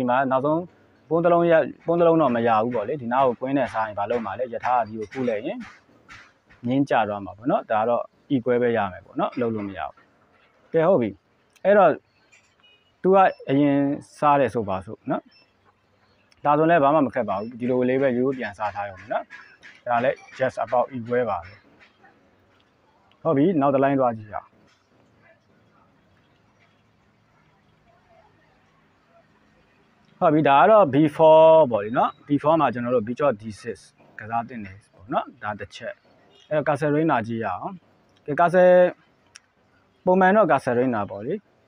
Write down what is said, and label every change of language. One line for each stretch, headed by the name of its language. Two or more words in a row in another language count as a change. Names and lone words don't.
Burmese: မှနောက်ဆုံးပုံးတစ်လုံးတော့မရဘူးပေါ့လေဒီနားကိုကွင်းနဲ့စားရင်ဘာလုပ်မှာလဲယထာကဒီကိုခုလိုက်ရင်ငင်းကြသွားမှာပေါ့နော်ဒါတော့ equal ပဲရမယ်ပေါ့နော်လုံးလို့မရဘူးကဲဟုတ်ပြီအဲ့တော့သူကအရင်စားတယ်ဆိုပါစို့နော်ဒါဆိုလည်းဘာမှမခက်ပါဘူးဒီလိုလေးပဲရိုးပြန်စားထားရုံပဲနော်ဒါလည်း
English: just about equal
Burmese: ပါပဲဟုတ်ပြီနောက်တစ်လိုင်းသွားကြည့်ရအောင် ဟုတ်ပြီဒါကတော့ B4 ပေါ့လေနော် B4 မှာကျွန်တော်တို့ B-shot D6 ကစားတင်နေပေါ့နော်ဒါတစ်ချက်အဲ့တော့
English: castle reina
Burmese: ကြည့်ရအောင်ကဲ castle ပုံမှန်တော့
English: castle reina
Burmese: ပေါ့လေ